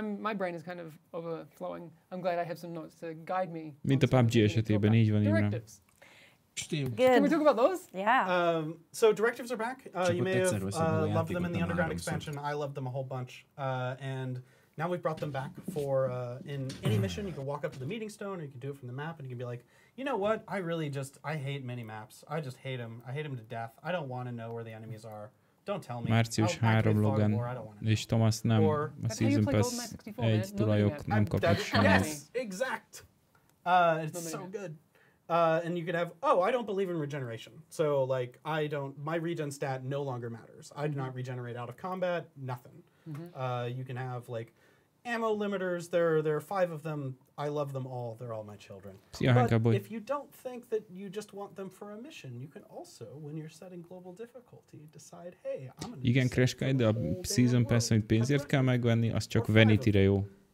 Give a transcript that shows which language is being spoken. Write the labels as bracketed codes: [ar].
[en] My brain is kind of overflowing. I'm glad I have some notes to guide me. [hu] Mint a PUBG esetében, így van, Imre. [en] Good. Can we talk about those? Yeah. So directives are back. You may have loved them in the Underground expansion. I loved them a whole bunch. And now we've brought them back for in any mission. You can walk up to the meeting stone, or you can do it from the map, and you can be like, you know what? I hate mini maps. I just hate them. I hate them to death. I don't want to know where the enemies are. Don't tell me. [hu] Március 3 Logan, és Thomas nem, a Season Pass 1 tulajok nem kapnak semmit. [en] Yes, exact. It's so good. And you could have, oh, I don't believe in regeneration. So like my regen stat no longer matters. I do not regenerate out of combat, nothing. You can have like ammo limiters. There are 5 of them. I love them all. They're all my children. But if you don't think that you just want them for a mission, you can also, when you're setting global difficulty, decide, hey, I'm gonna [hu] igen, Crash Guy, de a Season Pass, amit pénzért kell megvenni, az csak Vanity-re jó.